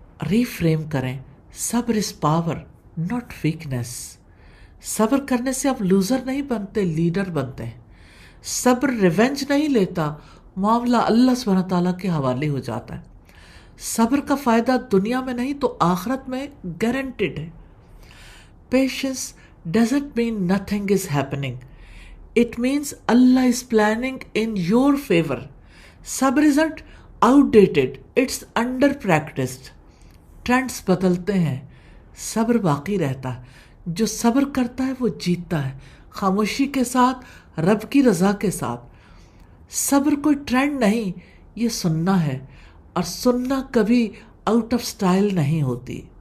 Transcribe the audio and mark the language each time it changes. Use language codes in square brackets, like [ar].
[ur] ری frame کریں، صبر [en] Is power not weakness. [ur] صبر کرنے سے آپ لوزر نہیں بنتے، لیڈر بنتے ہیں۔ صبر ریونج نہیں لیتا، معاملہ اللہ سبحانہ تعالیٰ کے حوالے ہو جاتا ہے۔ صبر کا فائدہ دنیا میں نہیں تو آخرت میں گارنٹیڈ ہے۔ [en] Patience doesn't mean nothing is happening. It means Allah is planning in your favor. صبر isn't outdated, it's under practiced. [ur] Trends بدلتے ہیں، صبر باقی رہتا ہے۔ جو صبر کرتا ہے وہ جیتتا ہے، خاموشی کے ساتھ، رب کی رضا کے ساتھ۔ صبر کوئی ٹرینڈ نہیں، یہ سننا ہے، اور سننا کبھی [en] out of style [ur] نہیں ہوتی۔